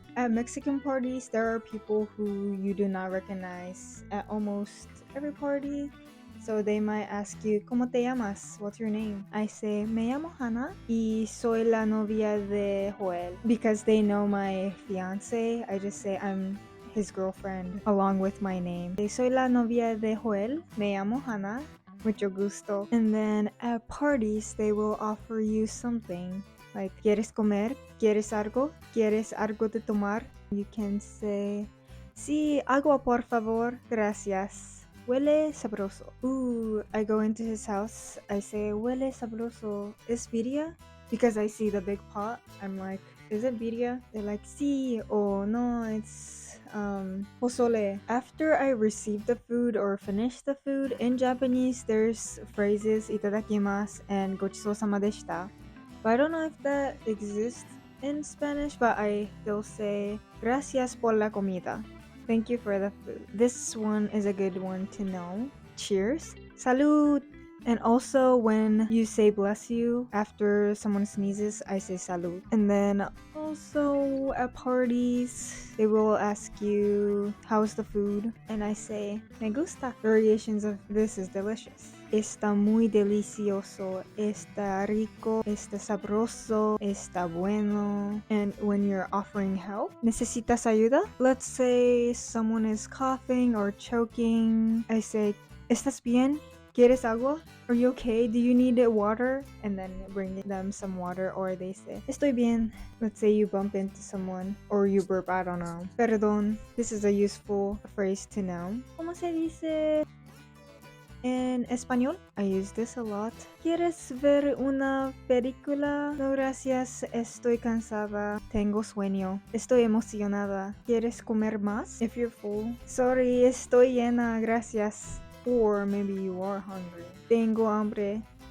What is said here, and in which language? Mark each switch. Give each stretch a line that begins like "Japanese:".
English: At Mexican parties, there are people who you do not recognize at almost every party. So they might ask you,
Spanish: ¿Cómo te llamas?
English: What's your name? I say,
Spanish: me llamo Hana y soy la novia de Joel.
English: Because they know my fiance, I just say I'm his girlfriend along with my name.
Spanish: Soy la novia de Joel, me llamo Hana, mucho gusto.
English: And then at parties, they will offer you something. Like,
Spanish: ¿quieres comer? ¿Quieres algo? ¿Quieres algo de tomar?
English: You can say,
Spanish: sí, agua por favor, gracias. Huele sabroso.
English: Ooh, I go into his house.
Spanish: I say, huele sabroso. ¿Es birria? Because I see the big pot.
English: I'm like, is it birria? They're like,
Spanish: sí.
English: Oh, no, it's pozole. After I receive the food or finish the food, in Japanese, there's phrases itadakimasu and gochizou-sama deshita. But I don't know if that exists in Spanish, but I still say,
Spanish: gracias por la comida.
English: Thank you for the food. This one is a good one to know. Cheers.
Spanish: Salud.
English: And also when you say bless you after someone sneezes, I say
Spanish: salud.
English: And then also at parties, they will ask you, how's the food? And I say,
Spanish: me gusta.
English: Variations of this is delicious.
Spanish: Está muy delicioso, está rico, está sabroso, está bueno.
English: And when you're offering help,
Spanish: ¿necesitas ayuda?
English: Let's say someone is coughing or choking.
Spanish: I say, ¿estás bien? ¿Quieres agua?
English: Are you okay? Do you need water? And then bring them some water, or they say,
Spanish: estoy bien.
English: Let's say you bump into someone or you burp, I don't know.
Spanish: Perdón.
English: This is a useful phrase to know.
Spanish: ¿Cómo se dice en español? I use this a lot. ¿Quieres ver una película? No, gracias. Estoy cansada. Tengo sueño. Estoy emocionada. ¿Quieres comer más?
English: If you're full. Sorry,
Spanish: estoy llena. Gracias.
English: Or maybe you are hungry.
Spanish: Tengo hambre.